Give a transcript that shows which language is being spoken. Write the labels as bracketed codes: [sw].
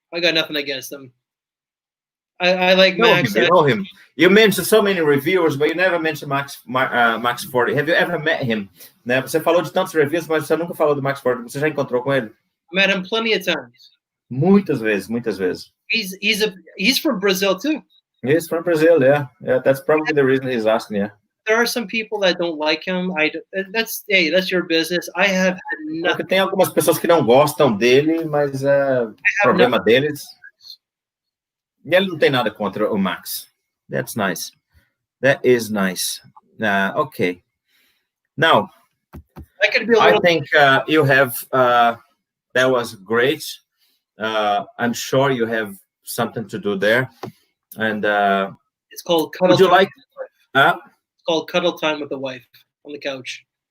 [en] I got nothing against him. I like Max. You know him. You mentioned so many reviewers, but you never mentioned Max 40. Have you ever met him? [pt] Né? Você falou de tantos reviews, mas você nunca falou do Max 40. Você já encontrou com ele? [en] I met him plenty of times. [pt] Muitas vezes. [en] He's from Brazil too. He's from Brazil, yeah. That's probably the reason he's asking, yeah. There are some people that don't like him. That's your business. I have nothing. [pt] Porque tem algumas pessoas que não gostam dele, mas é problema deles. E ele não tem nada contra o Max. [en] That's nice. That is nice. Okay. Now, I think you have, that was great. I'm sure you have something to do there. And it's called cuddle. Would you like? It's called cuddle time with the wife on the couch.